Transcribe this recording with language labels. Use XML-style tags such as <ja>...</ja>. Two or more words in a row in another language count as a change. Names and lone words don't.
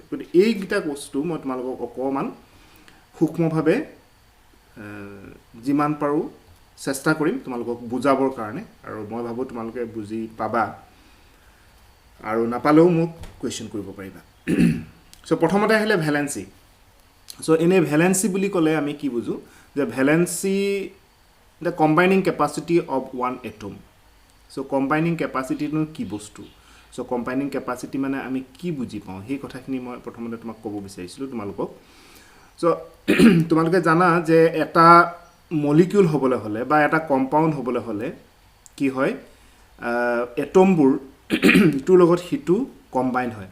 <as>গতিকে এইকেইটা বস্তু মই তোমালোকক অকমান সূক্ষ্মভাৱে যিমান পাৰো চেষ্টা কৰিম তোমালোকক বুজাবৰ কাৰণে, আৰু মই ভাবো তোমালোকে বুজি পাবা আৰু নাপালেও মোক কোৱেশ্চন কৰিব পাৰিবা। সো প্ৰথমতে আহিলে ভ্যালেন্সি। সো এনে ভ্যালেন্সি বুলি ক'লে আমি কি বুজো যে ভ্যালেন্সি</as> <en>the combining capacity of one atom. So combining capacity</en> <as>no কি বস্তু?</as> <en>So combining capacity</en> <as>মানে আমি কি বুজি পাওঁ সেই কথাখিনি মই প্ৰথমতে তোমাক ক'ব বিচাৰিছিলো তোমালোকক। So তোমালোকে জানা যে এটা মলিকিউল হ'বলৈ হলে বা এটা কম্পাউণ্ড হ'বলৈ হলে কি হয়, এটমবোৰ ইটোৰ লগত হিটো কম্বাইন হয়।</as>